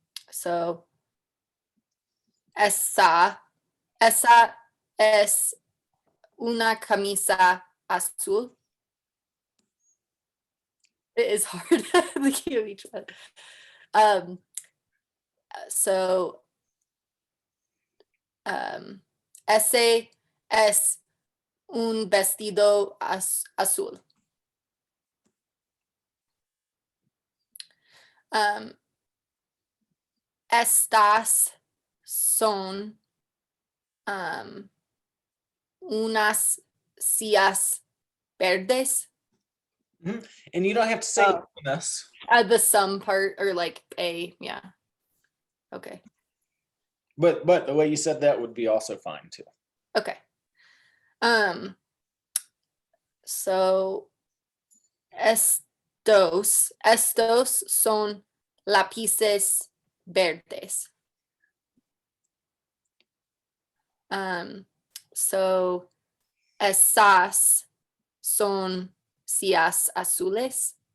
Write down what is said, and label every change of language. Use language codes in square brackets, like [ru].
[es] So esa es una camisa azul. [en] It is hard looking at each one. [es] So ese es un vestido azul. Estas son unas sillas verdes. [en] And you don't have to say unas. The some part, or like a, yeah. Okay. But the way you said that would be also fine too. Okay. [es] So estos son lápices verdes. So esas son sillas azules.